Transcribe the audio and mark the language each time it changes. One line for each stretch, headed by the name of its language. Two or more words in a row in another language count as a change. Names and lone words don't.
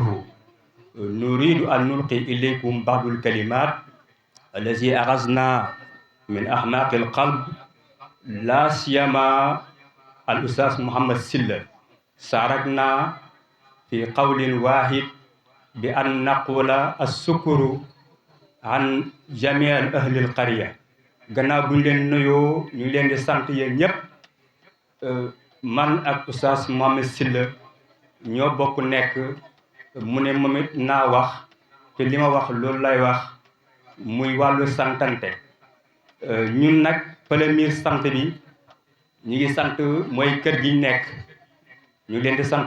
Arabic: نريد أن نلقي إليكم بعض الكلمات التي أخذنا من أعماق القلب لا سيما الأستاذ محمد سلة شاركنا في قول واحد بأن نقول الشكر عن جميع أهل القرية
Wolof: gannaaw bu ñu leen nuyoo ñu leen di sant yéen ñëpp man ak Oustaz Mohamed Sylla ñoo bokk nekk mu ne moom it naa wax te li ma wax loolu lay wax muy wàllu santante ñun nag premier sant bi ñu ngi sant mooy kër gi nekk ñu leen di sant